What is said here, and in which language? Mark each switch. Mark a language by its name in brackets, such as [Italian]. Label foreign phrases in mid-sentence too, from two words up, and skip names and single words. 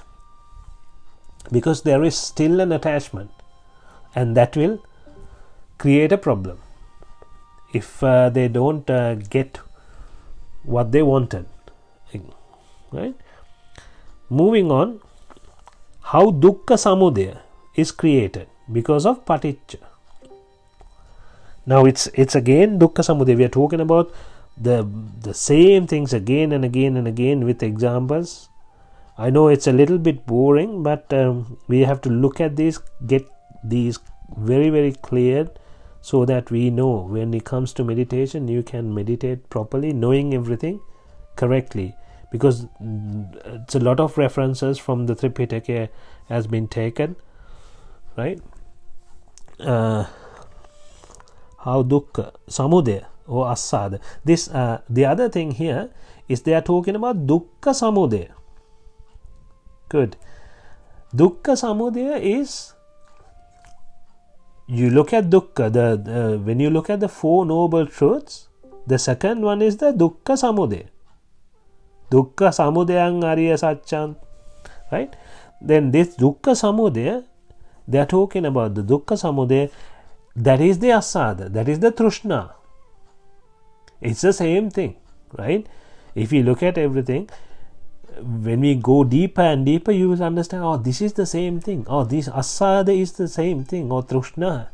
[English] Because there is still an attachment, and that will create a problem if they don't get what they wanted, right? Moving on, how [Pali] dukkha samudaya [English] is created because of paticca. Now it's again [Pali] dukkha samudaya. [English] We are talking about the same things again and again and again with examples. I know it's a little bit boring, but we have to look at these, get these very, very clear, so that we know when it comes to meditation, you can meditate properly, knowing everything correctly. Because it's a lot of references from the Thripitaka has been taken, right? How [Pali] dukkha samudaya [English] or asada. This the other thing here is they are talking about [Pali] dukkha samudaya. [English] Good. [Pali] Dukkha samudaya [English] is, you look at dukkha, when you look at the Four Noble Truths, the second one is the [Pali] dukkha samudaya. Dukkha samudayang ariya satcham, [English] right? Then this [Pali] dukkha samudaya, [English] they are talking about the [Pali] dukkha samudaya, [English] that is the asada, that is the trishna. It's the same thing, right? If you look at everything, when we go deeper and deeper, you will understand, oh, this is the same thing. Oh, this asada is the same thing. Or trishna.